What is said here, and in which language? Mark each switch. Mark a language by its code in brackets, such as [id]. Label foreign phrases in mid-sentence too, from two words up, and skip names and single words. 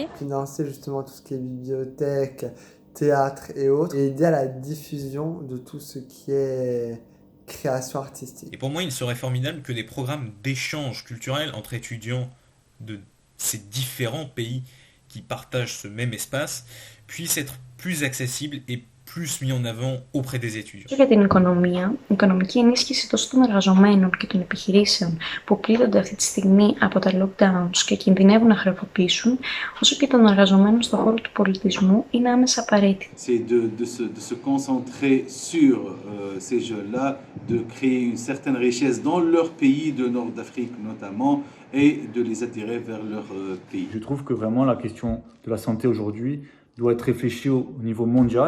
[fr] Financer justement tout ce qui est bibliothèque, théâtre et autres, et aider à la diffusion de tout ce qui est création artistique. Et pour moi, il serait formidable que des programmes d'échange culturel entre étudiants de ces différents pays qui partagent ce même espace puissent être plus accessibles et plus mis en avant auprès des étudiants. [el] Για την οικονομία, η οικονομική ενίσχυση τόσο των εργαζομένων και των επιχειρήσεων που πλήττονται αυτή τη στιγμή από τα lockdowns και κινδυνεύουν να χρεοκοπήσουν, όσο και των εργαζομένων στον χώρο του πολιτισμού είναι άμεσα απαραίτητη. [fr] C'est de se concentrer sur ces jeunes-là, de créer une certaine richesse dans leur pays de Nord d'Afrique notamment, et de les attirer vers leur pays. Je trouve que vraiment la question de la santé aujourd'hui doit être réfléchie au niveau mondial.